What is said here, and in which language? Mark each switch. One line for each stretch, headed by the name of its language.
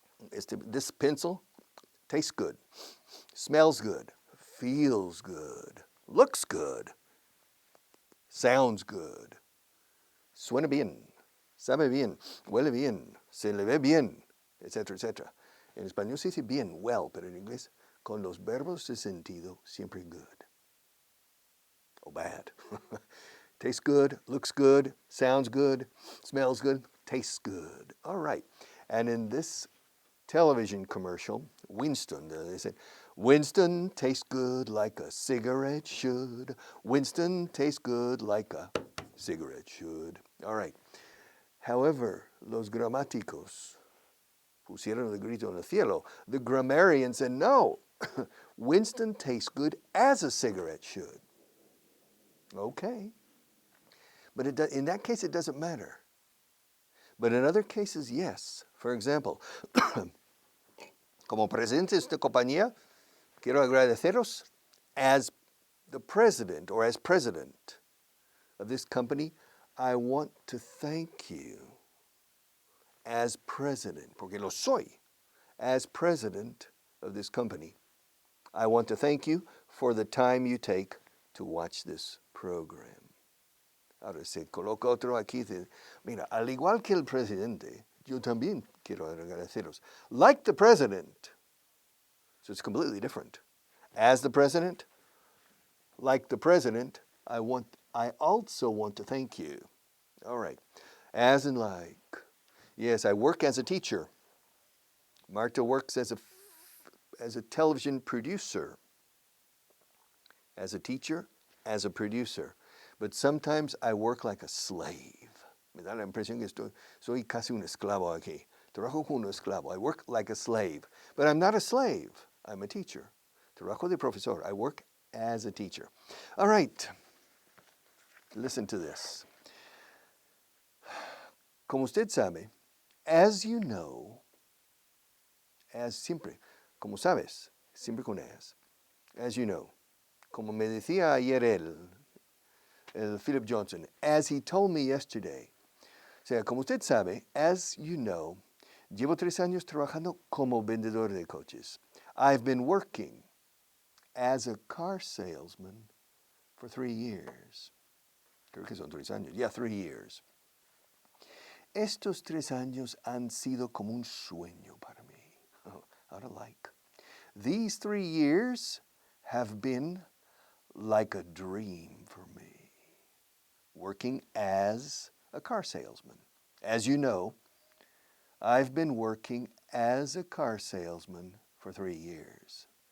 English: This pencil tastes good, smells good, feels good, looks good, sounds good,
Spanish: suena bien, sabe bien, huele bien, se le ve bien, etc., etc. En español se dice bien,
English: well,
Spanish: pero en inglés, con los verbos de sentido, siempre
English: good or bad. Tastes good, looks good, sounds good, smells good, tastes good. All right. And in this television commercial, Winston, they said, Winston tastes good like a cigarette should. Winston tastes good like a cigarette should. All right. However,
Spanish: los gramáticos pusieron el grito en el cielo.
English: The grammarian said, no, Winston tastes good as a cigarette should. Okay. But in that case, it doesn't matter. But in other cases, yes. For example,
Spanish: como presidente de esta compañía, quiero agradeceros
English: as the president or as president of this company. I want to thank you as president,
Spanish: porque lo soy,
English: as president of this company. I want to thank you for the time you take to watch this program.
Spanish: Ahora se coloca otro aquí. Mira, al igual que el presidente, yo también quiero agradeceros.
English: Like the president. So it's completely different. As the president, like the president, I also want to thank you. All right. As and like. Yes, I work as a teacher. Marta works as a television producer. As a teacher, as a producer. But sometimes I work like a slave.
Spanish: Me da la impresión que soy casi un esclavo aquí. Trabajo como un esclavo.
English: I work like a slave. But I'm not a slave. I'm a teacher.
Spanish: Trabajo de profesor.
English: I work as a teacher. All right. Listen to this.
Spanish: Como usted sabe,
English: as you know, as
Spanish: siempre, como sabes, siempre con as you know. Como me decía ayer el Philip Johnson,
English: as he told me yesterday.
Spanish: O sea, como usted sabe,
English: as you know,
Spanish: llevo 3 años trabajando como vendedor de coches.
English: I've been working as a car salesman for 3 years.
Spanish: Creo que son 3 años.
English: Yeah, 3 years.
Spanish: Estos 3 años han sido como un sueño para mí.
English: Oh, how to like. These 3 years have been like a dream for me. Working as a car salesman. As you know, I've been working as a car salesman for 3 years.